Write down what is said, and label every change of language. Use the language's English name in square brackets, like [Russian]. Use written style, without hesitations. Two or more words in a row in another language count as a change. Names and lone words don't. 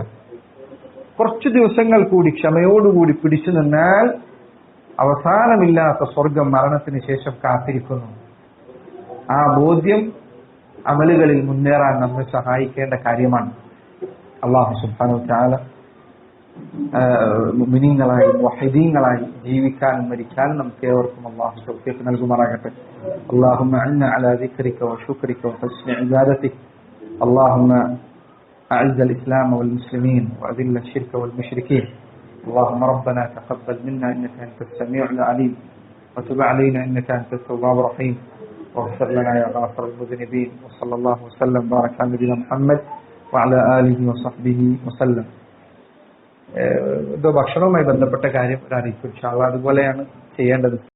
[Malayalam] കുറച്ചു ദിവസങ്ങൾ കൂടി ക്ഷമയോടുകൂടി പിടിച്ചു നിന്നാൽ അവസാനമില്ലാത്ത സ്വർഗം മരണത്തിന് ശേഷം കാത്തിരിക്കുന്നു. ആ ബോധ്യം അമലുകളിൽ മുന്നേറാൻ നമ്മെ സഹായിക്കേണ്ട കാര്യമാണ്. [Arabic] الله سبحانه وتعالى [Malayalam] മുഅ്മിനീങ്ങളായി മുവഹ്ഹിദീങ്ങളായി ജീവിക്കാനും മരിക്കാനും നമുക്ക് ഏവർക്കും അല്ലാഹു തൗഫീഖ് നൽകുമാറാകട്ടെ. [Arabic] اللهم أعنا على ذكرك وشكرك وحسن عبادتك. اللهم أعز الإسلام والمسلمين وأذل الشرك والمشركين. اللهم ربنا تقبل منا إنك أنت السميع العليم وتب علينا إنك أنت التواب الرحيم واغفر لنا يا غافر المذنبين. وصلى الله وسلم بارك على نبينا محمد وعلى آله وصحبه وسلم. [Malayalam] ഭക്ഷണവുമായി ബന്ധപ്പെട്ട കാര്യം അറിയിക്കും [Arabic] إن شاء الله. [Malayalam] അതുപോലെയാണ് ചെയ്യേണ്ടത്.